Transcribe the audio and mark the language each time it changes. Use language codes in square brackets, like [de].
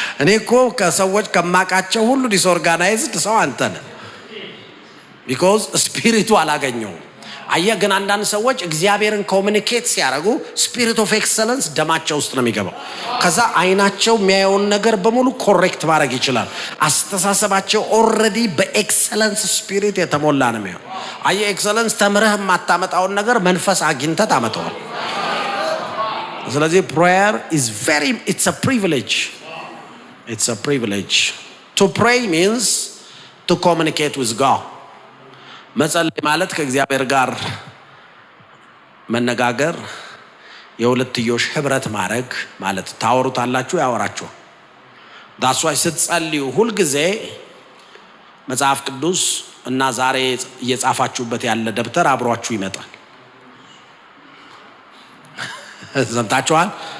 [am] እኔ እኮ ከሰዎች ከማቃቸው ሁሉ ዲስኦርጋናይዝድ ሰው አንተ ነህ። [en] because [am] ስፒሪቱ አላገኘው። አየህ ግን አንዳንድ ሰዎች እግዚአብሔርን ኮሙኒኬት ሲያደርጉ ስፒሪት ኦፍ ኤክሰለንስ ደማቸው ውስጥ ነው የሚገባው። ከዛ አይናቸው የሚያየውን ነገር በሙሉ ኮሬክት ማድረግ ይችላል። አስተሳሰባቸው ኦልሬዲ በኤክሰለንስ ስፒሪት የተሞላ ነው የሚሆነው። አየህ ኤክሰለንስ ተምረህ የማታመጣውን ነገር መንፈስ አግኝተህ ታመጣዋል። ስለዚህ [en] prayer is it's a privilege. It's a privilege. To pray means to communicate with God. [am] መጸለይ ማለት ከእግዚአብሔር ጋር መነጋገር፣ የሁለትዮሽ ህብረት ማድረግ ማለት። ታወሩታላችሁ፣ ያወራችሁ። [en] that's why [am] ስትጸልዩ ሁልጊዜ መጽሐፍ ቅዱስ እና ዛሬ እየጻፋችሁበት ያለ ደብተር አብሯችሁ ይመጣል። ሰምታችኋል?